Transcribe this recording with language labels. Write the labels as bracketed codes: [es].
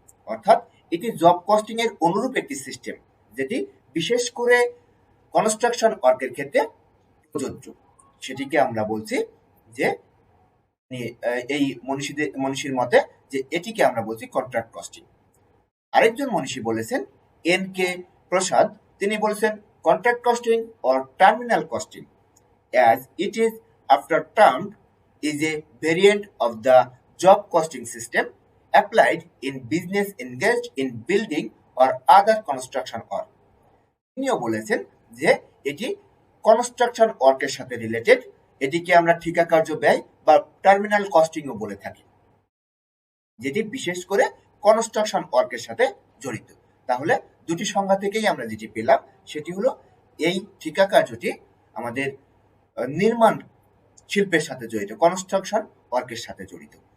[bn] অর্থাৎ এটি job costing এর অনুরূপ একটি সিস্টেম, যেটি বিশেষ করে কনস্ট্রাকশন ওয়ার্কের ক্ষেত্রে প্রযোজ্য। সেটিকে আমরা বলছি যে এই মনীষীর মতে যে এটিকে আমরা বলছি কন্ট্রাক্ট কস্টিং। আরেকজন মনীষী বলেছেন এন কে প্রসাদ, তিনি বলেছেন [en] Contract costing or terminal costing as it is after termed is a variant of the job costing system applied in business engaged in building or other construction work. [bn] তিনিও বলেছেন যে এটি construction ওয়ার্কের সাথে related, এটিকে আমরা ঠিকা কার্য ব্যয় বা টার্মিনাল কস্টিংও বলে থাকি, যেটি বিশেষ করে কনস্ট্রাকশন ওয়ার্কের সাথে জড়িত। তাহলে দুটি সংজ্ঞা থেকেই আমরা যেটি পেলাম সেটি হলো এই ঠিকা কার্যটি আমাদের নির্মাণ শিল্পের সাথে জড়িত, কনস্ট্রাকশন ওয়ার্কের সাথে জড়িত।